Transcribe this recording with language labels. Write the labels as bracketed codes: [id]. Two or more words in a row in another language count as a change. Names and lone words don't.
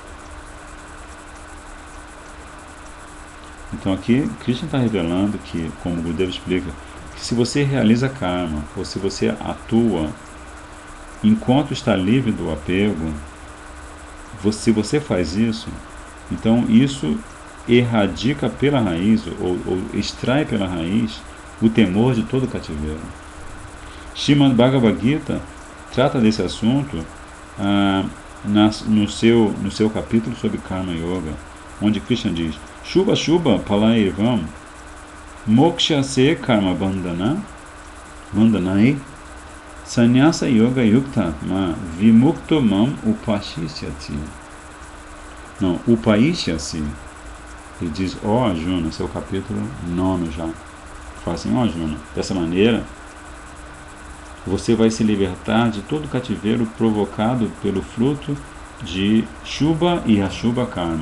[pt] Então aqui Krishna está revelando que, como o Gurudeva explica, que se você realiza karma, ou se você atua enquanto está livre do apego, se você faz isso, então isso erradica pela raiz, ou extrai pela raiz, o temor de todo cativeiro. Srimad Bhagavad Gita trata desse assunto no seu capítulo sobre Karma Yoga, onde Krishna diz: [sa] शुभ शुभ फलैरेवं मोक्ष से कर्म बन्धनै संन्यास योग युक्तात्मा विमुक्तो माम् उपशिष्यति. [pt] Não, Upayishyasi. Ele diz: ó Arjuna, seu capítulo 9 já. Fala assim: ó Arjuna, dessa maneira você vai se libertar de todo cativeiro provocado pelo fruto de Shubha e [sa] अशुभ कर्म.